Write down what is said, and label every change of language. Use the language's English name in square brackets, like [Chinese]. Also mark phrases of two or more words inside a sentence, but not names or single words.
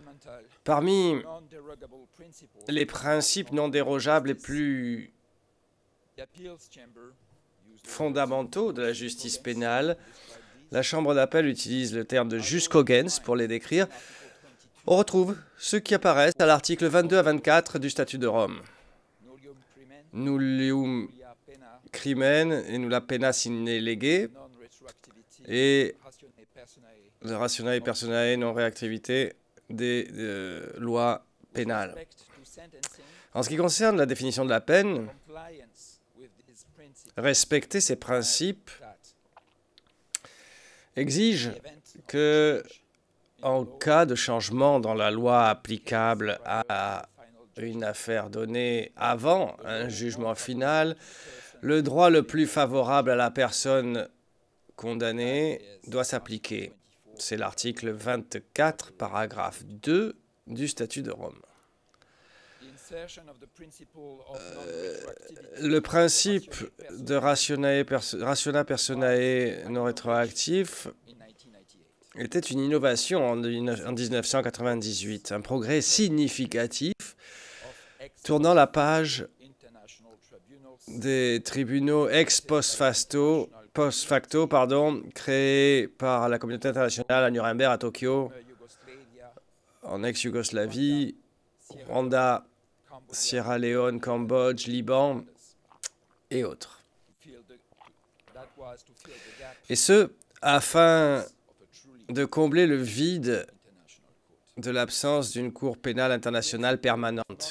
[French] Parmi les principes non dérogeables les plus fondamentaux de la justice pénale. La Chambre d'appel utilise le terme de [Latin] jus cogens [French] pour les décrire. On retrouve ceux qui apparaissent à l'article 22 à 24 du statut de Rome. [Latin] Nullium crimen et nulla pena sine lege, et le rationae personae [French] non-réactivité des lois pénales. En ce qui concerne la définition de la peine, respecter ces principes exige que, en cas de changement dans la loi applicable à une affaire donnée avant un jugement final, le droit le plus favorable à la personne condamnée doit s'appliquer. C'est l'article 24, paragraphe 2 du statut de Rome. Le principe de [Latin] rationa personae [French] non rétroactif était une innovation en 1998, un progrès significatif tournant la page des tribunaux [Latin] ex post facto, [French] créés par la communauté internationale à Nuremberg, à Tokyo, en ex-Yougoslavie, Rwanda, Sierra Leone, Cambodge, Liban et autres. Et ce, afin de combler le vide de l'absence d'une Cour pénale internationale permanente.